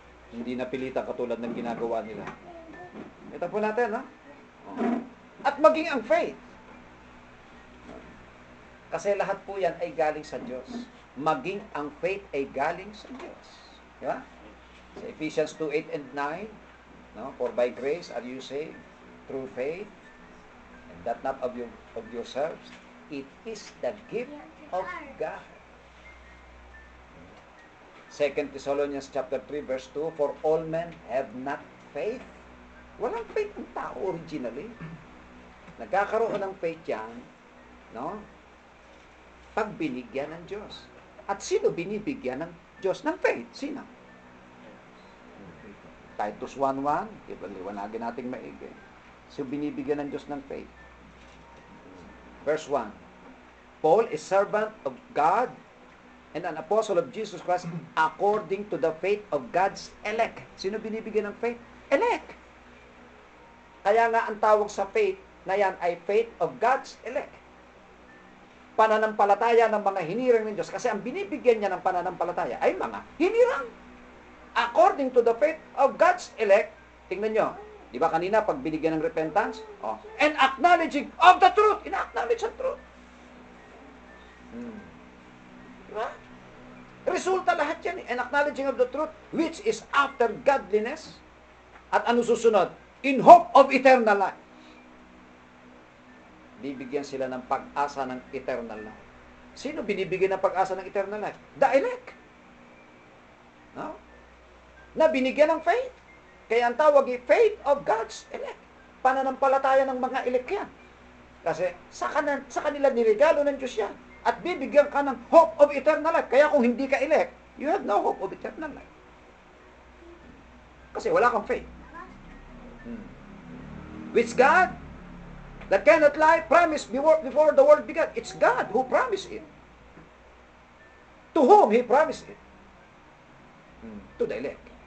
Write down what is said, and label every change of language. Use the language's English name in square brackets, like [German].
[Filipino] Hindi napilitan katulad ng ginagawa nila. Ito po natin, ha? At maging ang faith. Kasi lahat po yan ay galing sa Diyos. Maging ang faith ay galing sa Diyos. Diba? Sa Ephesians 2:8 and 9, no? [English] For by grace are you saved through faith, and that not of yourselves. It is the gift of God. 2 Thessalonians chapter 3 verse 2, for all men have not faith. [Filipino] Walang faith ng tao originally. Nagkakaroon ng faith yan, no? Pag binigyan ng Diyos. At sino binibigyan ng Diyos ng faith? Sino? Titus 1:1, liwanagin natin maigi. So binibigyan ng Diyos ng faith. [English] Verse 1, Paul is servant of God and an apostle of Jesus Christ according to the faith of God's elect. [Filipino] Sino binibigyan ng faith? Elect. Kaya nga ang tawag sa faith na yan ay faith of God's elect. Pananampalataya ng mga hinirang ng Diyos. Kasi ang binibigyan niya ng pananampalataya ay mga hinirang. [English] According to the faith of God's elect, [Filipino] tingnan nyo, di ba kanina pag binigyan ng repentance? [English] And acknowledging of the truth. [Filipino] Ina-acknowledge ang truth. Diba? Resulta lahat yan. [English] And acknowledging of the truth, which is after godliness. [Filipino] At ano susunod? [English] In hope of eternal life. [Filipino] Bibigyan sila ng pag-asa ng eternal life. Sino binibigyan ng pag-asa ng eternal life? [English] The elect. [Filipino] No? Na binigyan ng faith. Kaya ang tawag ay faith of God's elect. Pananampalataya ng mga elect yan. Kasi sa kanila niregalo ng Diyos yan. At bibigyan ka ng hope of eternal life. Kaya kung hindi ka elect, [English] you have no hope of eternal life. [Filipino] Kasi wala kang faith. [English] Which God that cannot lie promised before the world began. It's God who promised it. To whom He promised it? To the elect.